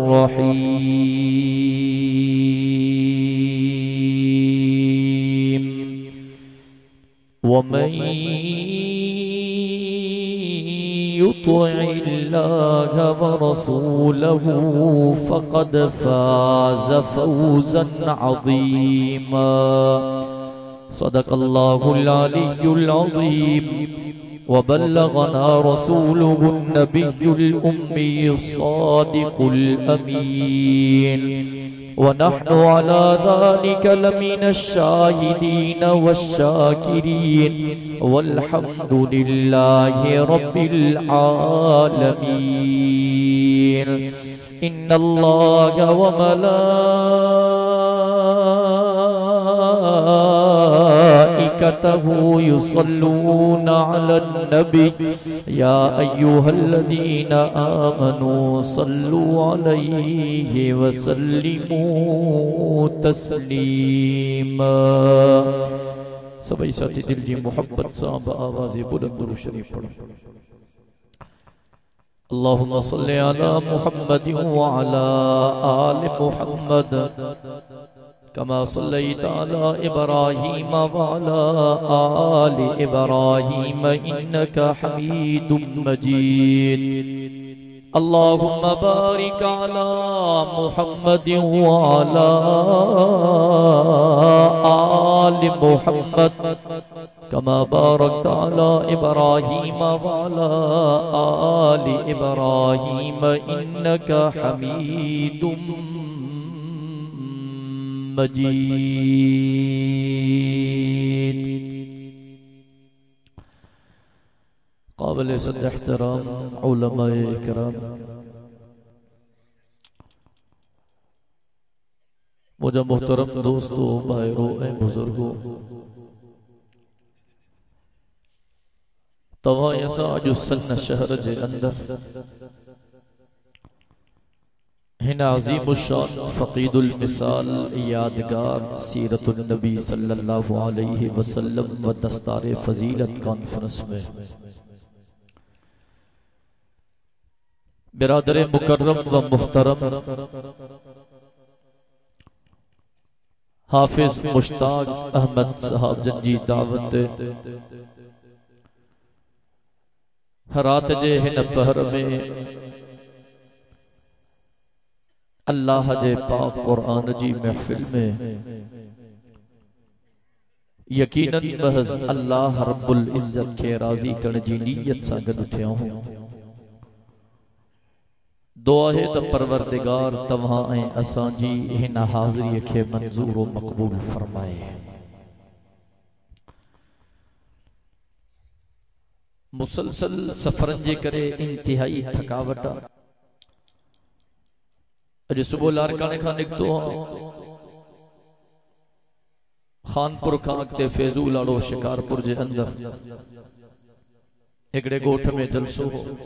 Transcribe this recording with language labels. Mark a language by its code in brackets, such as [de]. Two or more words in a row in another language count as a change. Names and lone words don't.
[ar] رحيم ومن يطع الله ورسوله فقد فاز فوزا عظيما صدق الله العلي العظيم وبلغنا رسوله النبي الأمي الصادق الأمين ونحن على ذلك لمن الشاهدين والشاكرين والحمد لله رب العالمين إن الله وملائكته يصلون على النبي يا أيها الذين آمنوا صلوا عليه وسلموا تسليما. [ur] سبھی ساتھی دل جی محبت صاحب آواز بلند درود شریف پڑھو. [ar] اللهم صل على محمد وعلى آل محمد كما صليت على إبراهيم وعلى آل إبراهيم إنك حميد مجيد. اللهم بارك على محمد وعلى آل محمد كما باركت على إبراهيم وعلى آل إبراهيم إنك حميد مجيد. [ur] قابل صد احترام علمائے کرام، مجھے محترم دوستوں، بھائیوں، بزرگوں, توا ایسا جو سن شہر کے اندر ہن عظیم الشان فقید المثال یادگار سیرت النبی [ar] صلى الله عليه وسلم [ur] و دستار فضیلت کانفرنس میں برادر مکرم و محترم [sd] हाफिज मुश्ताक अहमद साहब जंजी दावत रात जे हिन पहर में अल्लाह जे पाक कुरान जी महफिल में यकीनन महज अल्लाह [ar] رب العزة [sd] के राजी करण जी नीयत सां गॾु थिया हूं। दुआ है त परवरदिगार तव्हां ऐं असां जी हिन हाज़िरी खे मंज़ूर व मक़बूल फरमाए। मुसलसल सफरन जे करे इंतहाई थकावट अज सुबह लारकाने खां निकतो हाँ खानपुर खां अगते फैजूल आड़ो शिकारपुर जे अंदर एकड़े गोठ में जलसो हो।